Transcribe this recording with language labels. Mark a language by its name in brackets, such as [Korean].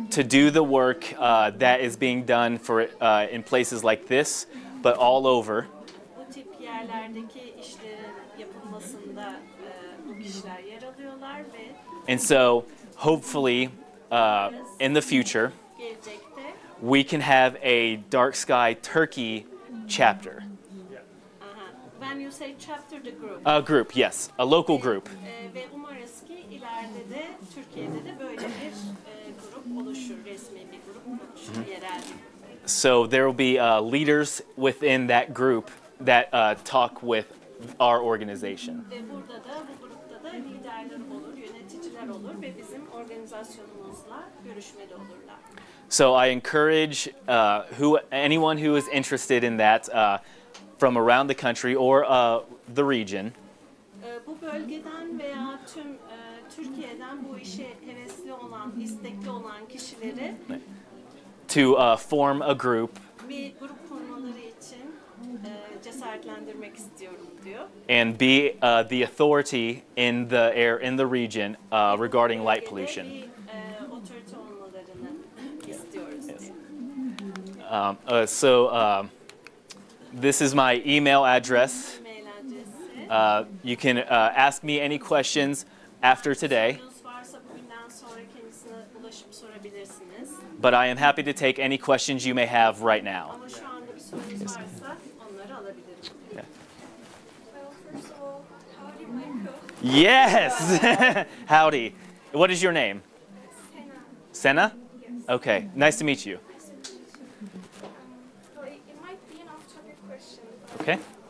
[English] To do the work that is being done for in places like this, but all over. [Turkish] Bu tip yerlerdeki işlerin yapılmasında bu kişiler yer alıyorlar ve [English] And so, hopefully, in the future, [Turkish] gelecekte [English] we can have a Dark Sky Turkey chapter. When you say chapter, the group. A group, yes, a local group. [Turkish] Ve umarız ki ileride de Türkiye'de de böyle bir grup oluşur, resmi bir grup oluşur, yerel. [English] So there will be leaders within that group that talk with our organization. [Turkish] Ve burada da bu grupta da liderler olur, yöneticiler olur ve bizim organizasyonumuzla görüşmede olurlar. [English] So I encourage anyone who is interested in that from around the country or the region. [Turkish] Bu bölgeden veya tüm Türkiye'den bu işe hevesli olan, istekli olan kişileri [English] To form a group [Turkish] bir grup kurmaları için cesaretlendirmek istiyorum diyor. [English] and be the authority in the region regarding light pollution. [Turkish] Bir otorite olmalarını istiyoruz diyor. [English] This is my email address. [Turkish] E-mail adresi. [English] You can ask me any questions after today, [Turkish] Sorunuz varsa bugünden sonra kendisine ulaşıp sorabilirsiniz. [English] but I am happy to take any questions you may have right now. [Turkish] Ama şu anda bir sorunuz varsa onları alabilirim. [English] Well, first of all, howdy, Michael. Yes! Howdy. What is your name? Sena. Sena? Okay, nice to meet you. Well, it might be an off-topic question. Okay.